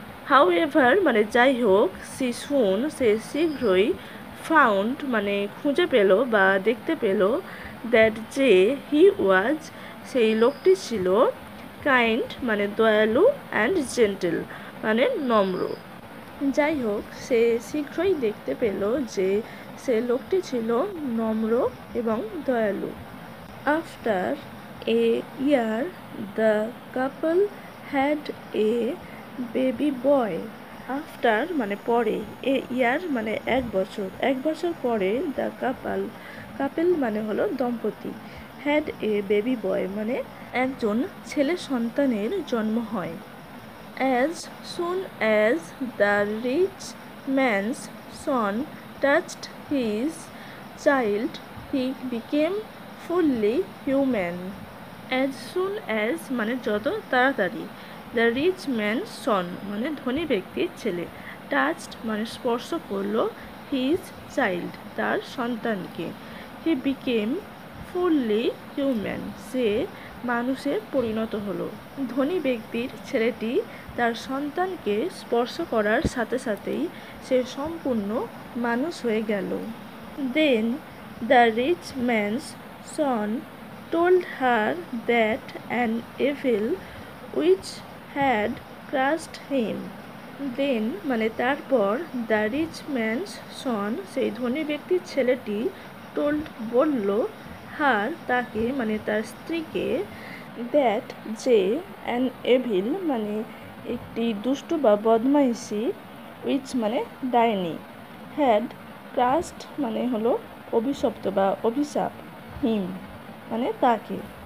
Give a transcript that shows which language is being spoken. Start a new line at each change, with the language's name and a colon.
Bangla: How ever মানে যাই হোক, সি সুন সে শীঘ্রই, ফাউন্ড মানে খুঁজে পেল বা দেখতে পেল, দ্যাট যে, হি ওয়াজ সেই লোকটি ছিল, কাইন্ড মানে দয়ালু, অ্যান্ড জেন্টেল মানে নম্র। যাই হোক, সে শীঘ্রই দেখতে পেল যে সে লোকটি ছিল নম্র এবং দয়ালু। After
English: a year, the couple had a baby boy.
Bangla: After মানে পরে, এ ইয়ার মানে এক বছর পরে দ্য কাপেল মানে হলো দম্পতি, হ্যাড এ বেবি বয় মানে একজন ছেলে সন্তানের জন্ম হয়।
English: As soon as the rich man's son touched his child he became fully human. As soon as
Bangla: মানে যত তাড়াতাড়ি, দ্য রিচ ম্যান সন মানে ধনী ব্যক্তির ছেলে, টাচড মানে স্পর্শ করলো, হিজ চাইল্ড তার সন্তানকে,
English: he became fully human
Bangla: সে মানুষে পরিণত হলো। ধনী ব্যক্তির ছেলেটি তার সন্তানকে স্পর্শ করার সাথে সাথেই সে সম্পূর্ণ মানুষ হয়ে গেল।
English: Then the rich man's son told her that an evil which had crushed him.
Bangla: Then মানে তারপর দ্য রিচ ম্যানস সন সেই ধনী ব্যক্তির ছেলেটি টোল্ড বলল, হার তাকে মানে তার স্ত্রীকে, দ্যাট যে, অ্যান এভিল মানে একটি দুষ্ট বা বদমাইশি, উইচ মানে ডাইনি, হ্যাড ক্রাস্ট মানে হলো অভিশপ্ত বা অভিশাপ, হিম মানে তাকে।